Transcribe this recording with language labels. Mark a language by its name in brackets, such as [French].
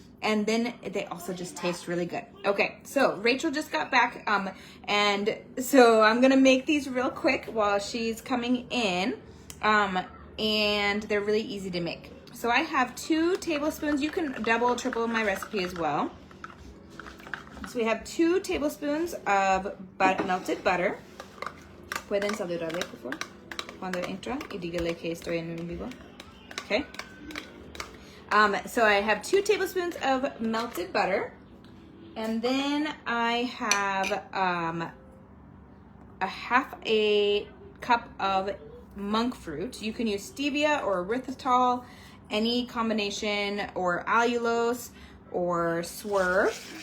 [English] And then they also just taste really good. Okay, so Rachel just got back, and so I'm going to make these real quick while she's coming in, and they're really easy to make. So I have 2 tablespoons. You can double, triple my recipe as well. So we have 2 tablespoons of melted butter. [Spanish] Pueden saludarle, por favor, cuando entra y dígale que estoy en vivo. [English] Okay. So I have 2 tablespoons of melted butter, and then I have a half a cup of monk fruit. You can use stevia or erythritol, any combination, or allulose or swerve.